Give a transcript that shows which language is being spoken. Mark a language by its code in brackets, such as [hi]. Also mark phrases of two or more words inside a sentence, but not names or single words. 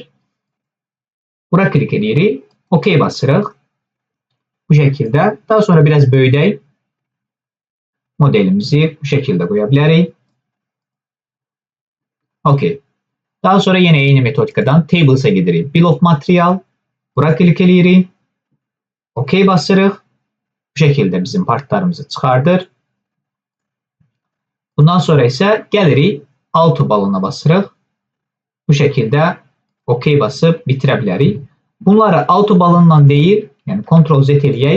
[az] Bura klik edirik, OK basırıq. Bu şəkildə. Daha sonra biraz böyüdək. Modelimizi bu şəkildə qoya bilərik. OK. Daha sonra yenə eyni metodikadan Tables'a gedirik. Bill of Material. Bura klik edirik. OK basırıq. Bu şəkildə bizim partlarımızı çıxardır. Bundan sonra isə gəlirik Auto balona basırıq. Bu şəkildə OK basıb bitirə bilərik. Bunları Auto balonla deyil, yəni Ctrl Z eləyək.